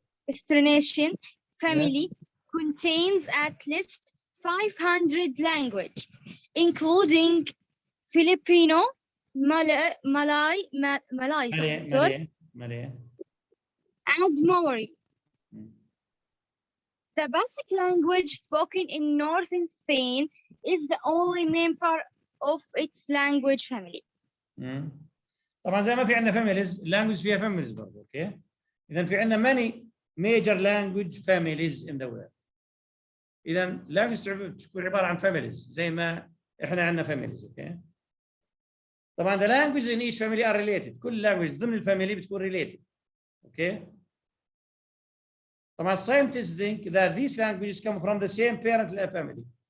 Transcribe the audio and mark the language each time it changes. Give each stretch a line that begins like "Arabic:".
English: Austronesian family contains at least 500 languages, including Filipino, Malay, and Maori. The basic language spoken in northern Spain is the only member of its language family.
Arabic: طبعا زي ما في عندنا families, language فيها families برضه. اوكي اذا في عندنا
English: many major language families in the world.
Arabic: اذا language تكون عباره عن families زي ما احنا عندنا families. اوكي طبعا
English: the languages in each family are related.
Arabic: كل language ضمن الفاميلي بتكون related. اوكي طبعا
English: scientists think that these languages come from the same parent family.